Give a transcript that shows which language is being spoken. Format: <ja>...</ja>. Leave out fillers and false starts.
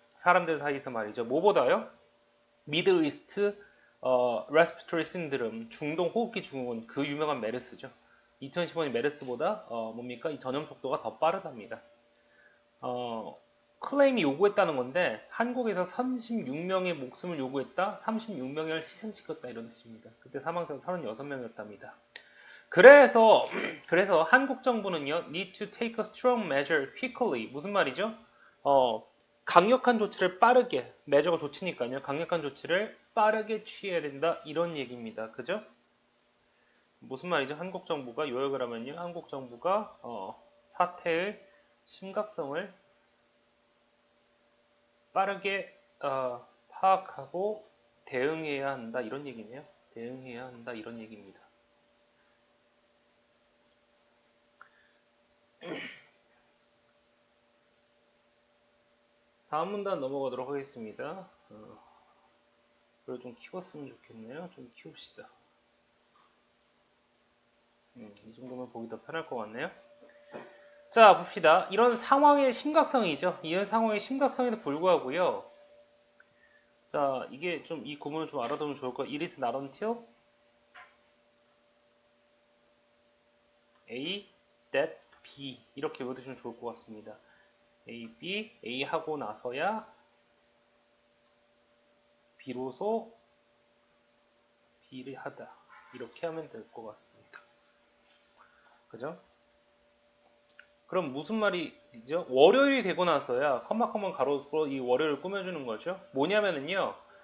<ko>사람들 사이에서 말이죠. 뭐보다요? 미들 이스트 레스피토리 신드롬, 중동 호흡기 증후군, 그 유명한 메르스죠. 2015년 메르스보다 이 전염 속도가 더 빠르답니다. 클레임이 요구했다는 건데 한국에서 36명의 목숨을 요구했다, 36명을 희생시켰다 이런 뜻입니다. 그때 사망자가 36명이었답니다. 그래서 한국 정부는요,</ko> <en>need to take a strong measure quickly.</en> <ko>무슨 말이죠? 강력한 조치를 빠르게, measure가 조치니까요, 강력한 조치를 빠르게 취해야 된다. 이런 얘기입니다. 그죠? 무슨 말이죠? 한국 정부가 요약을 하면요, 한국 정부가 사태의 심각성을 빠르게 파악하고 대응해야 한다. 이런 얘기네요. 대응해야 한다. 이런 얘기입니다. 다음 문단 넘어가도록 하겠습니다. 그걸 좀 키웠으면 좋겠네요. 좀 키웁시다. 이 정도면 보기 더 편할 것 같네요. 자, 봅시다. 이런 상황의 심각성이죠. 이런 상황의 심각성에도 불구하고요. 자, 이게 좀 이 구문을 좀 알아두면 좋을 거예요.</ko> <en>It is not until A, that B</en> <ko>이렇게 외워두시면 좋을 것 같습니다. A, B, A 하고 나서야 비로소 B를 하다. 이렇게 하면 될 것 같습니다. 그죠? 그럼 무슨 말이죠? 월요일이 되고 나서야 컴마 가로로 이 월요일을 꾸며주는 거죠. 뭐냐면은요.</ko>